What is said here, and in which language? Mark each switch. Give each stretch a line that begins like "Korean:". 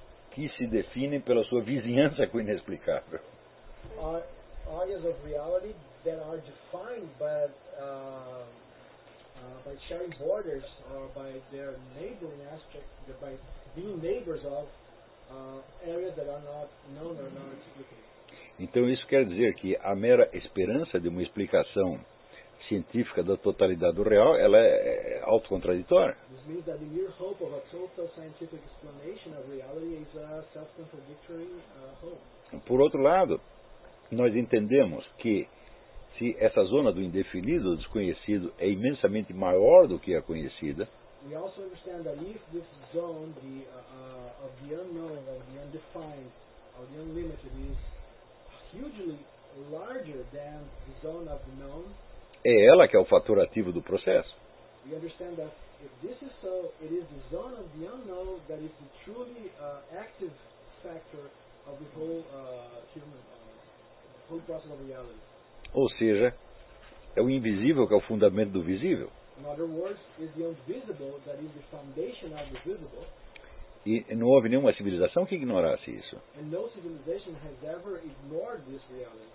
Portuguese: Que se definem pela sua vizinhança com o inexplicável.
English: Áreas of reality that are defined by sharing borders or by their neighboring aspect, by being neighbors of areas that are not known or not explicable.
Portuguese: Então isso quer dizer que a mera esperança de uma explicação científica da totalidade do real, ela é autocontraditória.
English: This means that the mere hope of a total scientific explanation of reality is a self-contradictory hope.
Portuguese: Por outro lado, nós entendemos que se essa zona do indefinido, do desconhecido, é imensamente maior do que a conhecida,
English: we also understand that if this zone, the, of the unknown, of the undefined, of the unlimited, is hugely larger than the zone of the known,
Portuguese: é ela que é o fator ativo do processo.
English: We understand that if this is so, it is the zone of the unknown that is the truly active factor of the whole human, whole process of reality.
Portuguese: Ou seja, é o invisível que é o fundamento do visível.
English: In other words, is the invisible that is the foundation of the visible.
Portuguese: E não houve nenhuma civilização que ignorasse isso.
English: And no civilization has ever ignored this reality.